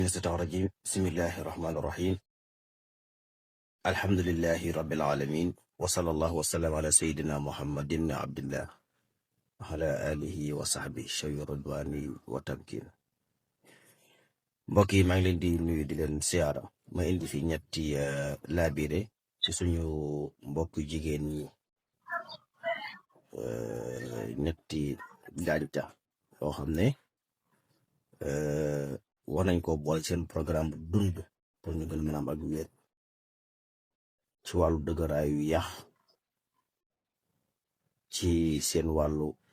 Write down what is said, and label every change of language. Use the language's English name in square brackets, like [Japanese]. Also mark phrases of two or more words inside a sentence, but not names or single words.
[Arabic] الشيطان الرجيم بسم الله الرحمن الرحيم الحمد لله رب العالمين وصلى الله وسلم على سيدنا محمد بن عبد الله وعلى آله وصحبه شوي رضواني وتمكين [Wolof] mbokk yi maa ngi leen di nuyu di leen siyaara ma indi fi ñetti laabire ci suñu mbokk jigéen ñi ñetti gàncax yoo xam ne war nañ ko boole seen programme dund pour ñu gën a mën a am ak wér ci wàllu dëgëraayu yax ci seen wàllu